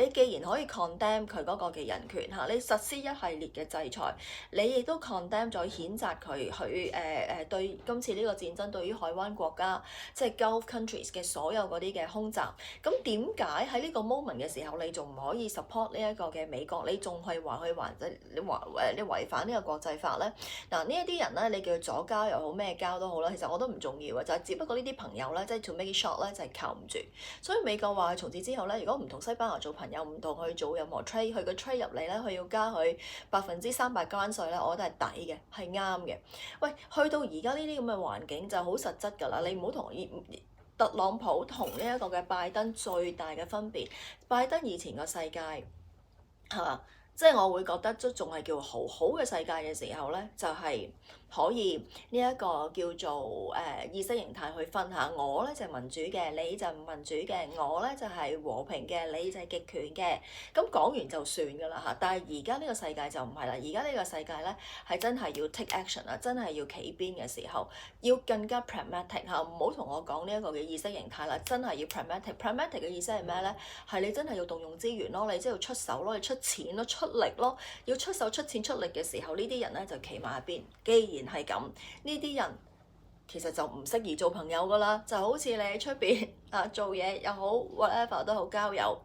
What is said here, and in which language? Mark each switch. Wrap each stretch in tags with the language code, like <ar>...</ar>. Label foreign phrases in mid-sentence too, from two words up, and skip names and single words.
<yue>你既然可以 condemn 佢嗰個嘅人權嚇，你實施一系列嘅制裁，你亦都 condemn 咗譴責佢對今次呢個戰爭對於海灣國家即係</yue> <en>Gulf countries</en> <yue>嘅所有嗰啲嘅空襲，咁點解喺呢個 moment 嘅時候你仲唔可以 support 呢一個嘅美國？你仲係話佢你違反呢個國際法咧？嗱呢一啲人咧，你叫佢左膠又好咩膠都好啦，其實我都唔重要嘅，就係只不過呢啲朋友咧，即係</yue> <en>to make it short</en> <yue>咧，就係靠唔住。所以美國話從此之後咧，如果唔同西班牙做朋友，唔同佢做任何 trade，佢個 trade 入嚟咧，佢要加佢300%關稅咧，我覺得係抵嘅，係啱嘅。喂，去到而家呢啲咁嘅環境就好實質㗎啦，你唔好同特朗普同呢一個嘅拜登最大嘅分別，拜登以前個世界係嘛？即係我會覺得都仲係叫好嘅世界嘅時候咧，就係可以呢一個叫做意識形態去分下，我咧就係民主嘅，你就唔民主嘅，我咧就係和平嘅，你就係極權嘅。咁講完就算㗎啦嚇。但係而家呢個世界就唔係啦，而家呢個世界咧係真係要</yue> <en>take action</en> <yue>啦，真係要企邊嘅時候，要更加 pragmatic 嚇，唔好同我講呢一個嘅意識形態啦，真係要 pragmatic。pragmatic 嘅意思係咩咧？係你真係要動用資源咯，你即係要出手咯，你出錢咯，出力咯，要出手出錢出力嘅時候，呢啲人咧就企埋一邊。既然係咁，呢啲人其實就唔適宜做朋友噶啦，就好似你喺出邊做嘢又好 whatever 都好交友。</yue>